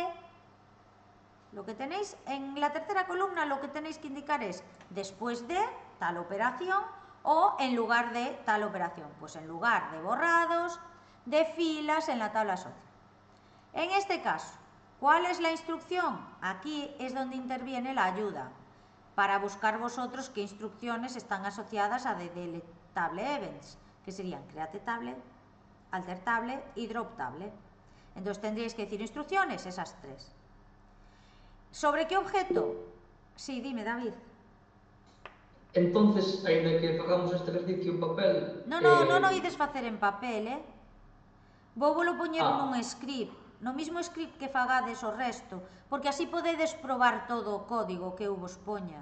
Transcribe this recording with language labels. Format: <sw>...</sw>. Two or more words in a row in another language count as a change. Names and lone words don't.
<es>Lo que tenéis en la tercera columna, lo que tenéis que indicar es después de tal operación o en lugar de tal operación. Pues en lugar de borrados de filas en la tabla socio. En este caso, ¿cuál es la instrucción? Aquí es donde interviene la ayuda para buscar vosotros qué instrucciones están asociadas a</es> <en>DDL Table Events,</en> <es>que serían</es> <en>create table, alter table</en> <es>y</es> <en>drop table.</en> <es>Entonces tendríais que decir instrucciones, esas 3. ¿Sobre qué objeto? Sí, dime, David. Entonces,</es> <gl>ainda que facamos</gl> <es>este ejercicio en papel...</es> <gl>Non ides facer en papel, Vou volo poñer nun Ah. script, no mismo script que fagades o resto, porque así podedes probar todo o código que eu vos poña.</gl>